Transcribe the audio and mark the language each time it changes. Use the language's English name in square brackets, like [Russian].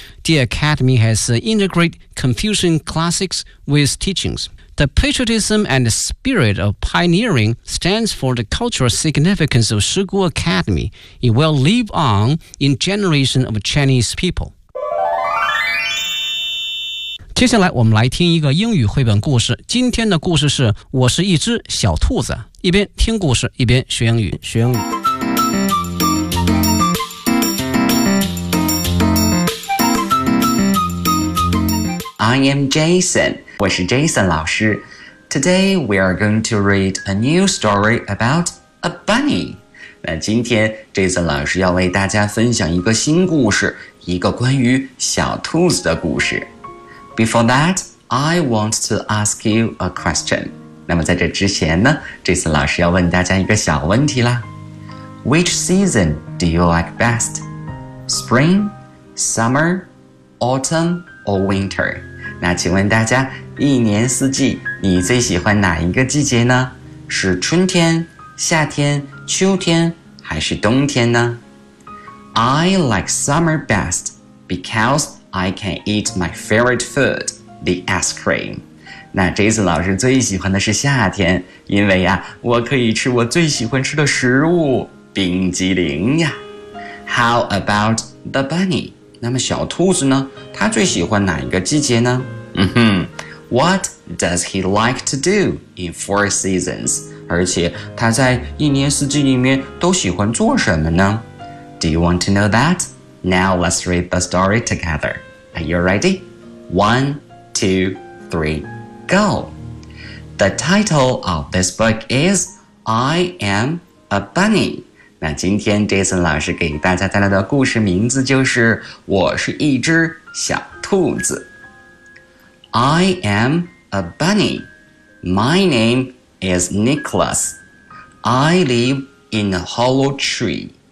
[English] The Academy has integrated Confucian classics with teachings. The patriotism and the spirit of pioneering stands for the cultural significance of Shigu Academy. It will live on in generations of Chinese people. [Chinese] 接下来我们来听一个英语绘本故事。今天的故事是《我是一只小兔子》。一边听故事，一边学英语。学英语。 [English] I am Jason. [Chinese] 我是 Jason 老师。 [English] Today we are going to read a new story about a bunny. [Chinese] 那今天 Jason 老师要为大家分享一个新故事，一个关于小兔子的故事。 [English] Before that, I want to ask you a question. [Chinese] 那么在这之前呢， Jason 老师要问大家一个小问题啦。 [English] Which season do you like best? Spring, summer, autumn, or winter? [Chinese] 那请问大家，一年四季你最喜欢哪一个季节呢？是春天、夏天、秋天，还是冬天呢？ [English] I like summer best because I can eat my favorite food, the ice cream. [Chinese] 那 Jason 老师最喜欢的是夏天，因为呀，我可以吃我最喜欢吃的食物，冰激凌呀。 [English] How about the bunny? [Chinese] 那么小兔子呢？他最喜欢哪一个季节呢？ [English] What does he like to do in four seasons? [Chinese] 而且他在一年四季里面都喜欢做什么呢？ [English] Do you want to know that? Now let's read the story together. Are you ready? 1, 2, 3, go! The title of this book is I Am a Bunny. [Chinese] 那今天 Jason 老师给大家带来的故事名字就是我是一只小兔子。 [English] I am a bunny. My name is Nicholas. I live in a hollow tree.